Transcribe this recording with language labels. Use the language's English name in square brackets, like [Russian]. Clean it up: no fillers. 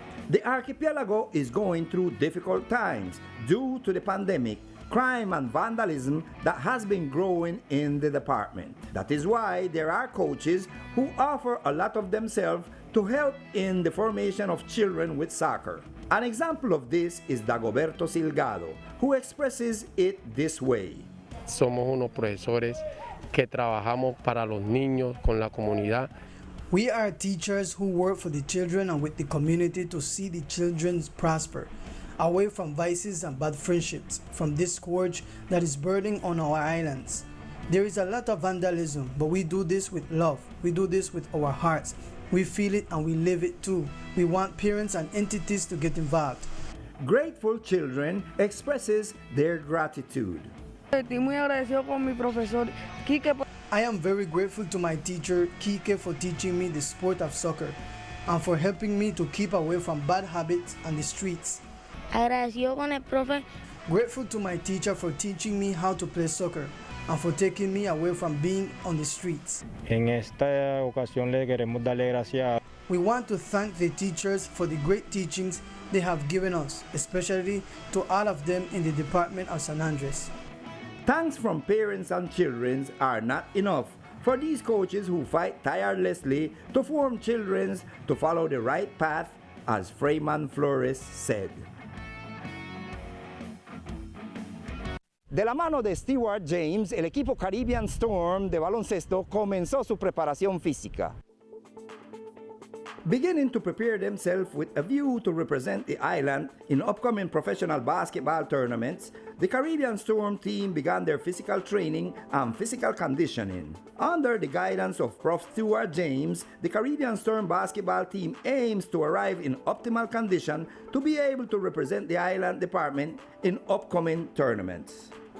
[English] The archipelago is going through difficult times due to the pandemic, crime and vandalism that has been growing in the department. That is why there are coaches who offer a lot of themselves to help in the formation of children with soccer. An example of this is Dagoberto Silgado, who expresses it this way. [Spanish] Somos unos profesores que trabajamos para los niños, con la comunidad. [English] We are teachers who work for the children and with the community to see the children prosper, away from vices and bad friendships, from this scourge that is burning on our islands. There is a lot of vandalism, but we do this with love. We do this with our hearts. We feel it and we live it too. We want parents and entities to get involved. Grateful children expresses their gratitude. I am very grateful to my teacher, Kike, for teaching me the sport of soccer. and for helping me to keep away from bad habits and the streets. [Spanish] Agradecido con el profe. [English] Grateful to my teacher for teaching me how to play soccer and for taking me away from being on the streets. [Spanish] En esta ocasión le queremos darle gracias. [English] We want to thank the teachers for the great teachings they have given us, especially to all of them in the Department of San Andres. Thanks from parents and children are not enough for these coaches who fight tirelessly to form children to follow the right path, as Freeman Flores said. [Spanish] De la mano de Stewart James, el equipo Caribbean Storm de baloncesto comenzó su preparación física. [English] Beginning to prepare themselves with a view to represent the island in upcoming professional basketball tournaments, the Caribbean Storm team began their physical training and physical conditioning. Under the guidance of Prof. Stewart James, the Caribbean Storm basketball team aims to arrive in optimal condition to be able to represent the island department in upcoming tournaments.